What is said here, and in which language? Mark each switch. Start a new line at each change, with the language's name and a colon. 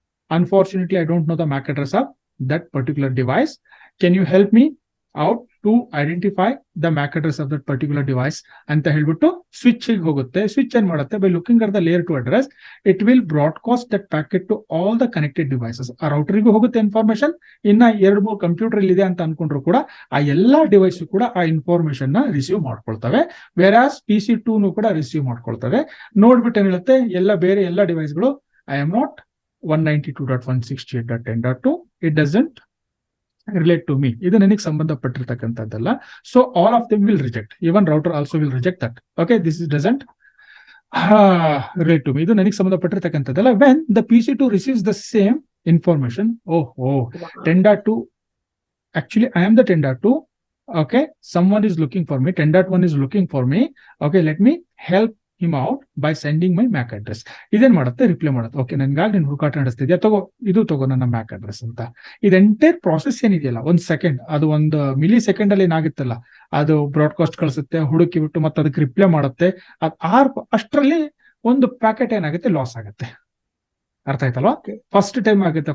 English: Unfortunately, I don't know the MAC address of that particular device. Can you help me out to identify the MAC address of that particular device?
Kannada: ಅಂತ ಹೇಳ್ಬಿಟ್ಟು switch ಹೋಗುತ್ತೆ. Switch ಏನ್ ಮಾಡುತ್ತೆ,
English: by looking at the layer 2 address, it will broadcast that packet to all the connected devices.
Kannada: ಆ ರೌಟರ್ಗೂ ಹೋಗುತ್ತೆ information. ಇನ್ನ 2-3 computer ಇದೆ ಅಂತ ಅನ್ಕೊಂಡ್ರು ಕೂಡ ಆ ಎಲ್ಲಾ ಡಿವೈಸ್ ಕೂಡ ಆ ಇನ್ಫಾರ್ಮೇಶನ್ ನ ರಿಸೀವ್ ಮಾಡ್ಕೊಳ್ತವೆ. ವೇರಾಸ್ PC2 ಕೂಡ ರಿಸೀವ್ ಮಾಡ್ಕೊಳ್ತವೆ. ನೋಡ್ಬಿಟ್ಟು ಏನ್ ಹೇಳುತ್ತೆ, ಬೇರೆ ಎಲ್ಲ ಡಿವೈಸ್ಗಳು
English: I am not 192.168.10.2, it doesn't relate to me.
Kannada: ಇದು ನನಗೆ ಸಂಬಂಧಪಟ್ಟಿರ್ತಕ್ಕಂಥದ್ದಲ್ಲ.
English: So all of them will reject. Even router also will reject that. Okay, this doesn't relate to me.
Kannada: ಇದು ನನಗೆ ಸಂಬಂಧಪಟ್ಟಿರ್ತಕ್ಕಂಥದ್ದಲ್ಲ.
English: When the PC2 receives the same information, 10.2, actually I am the 10.2. Okay, someone is looking for me, 10.1 is looking for me. Okay, let me help him out by sending my MAC address.
Kannada: ಇದೇನ್ ಮಾಡುತ್ತೆ, reply ಮಾಡುತ್ತೆ, okay ನನ್ಗಾಗಿ ನೀನು ಹುಡುಕಾಟ ನಡೆಸ್ತಿದ್ಯಾ, ತಗೋ ನನ್ನ MAC address ಅಂತ. ಇದು entire process ಏನಿದೆಯಲ್ಲ, 1 ಸೆಕೆಂಡ್, ಅದು 1 ಮಿಲಿ ಸೆಕೆಂಡ್ ಅಲ್ಲಿ ಏನಾಗುತ್ತಲ್ಲ, ಅದು ಬ್ರಾಡ್ಕಾಸ್ಟ್ ಕಳಿಸುತ್ತೆ, ಹುಡುಕಿ ಬಿಟ್ಟು ಮತ್ತೆ ಅದಕ್ಕೆ ರಿಪ್ಲೈ ಮಾಡುತ್ತೆ. ಆರ್ಪ್ ಅಷ್ಟರಲ್ಲಿ ಒಂದು ಪ್ಯಾಕೆಟ್ ಏನಾಗುತ್ತೆ, ಲಾಸ್ ಆಗುತ್ತೆ. ಅರ್ಥ ಆಯ್ತಲ್ವಾ? ಫಸ್ಟ್ ಟೈಮ್ ಆಗುತ್ತೆ.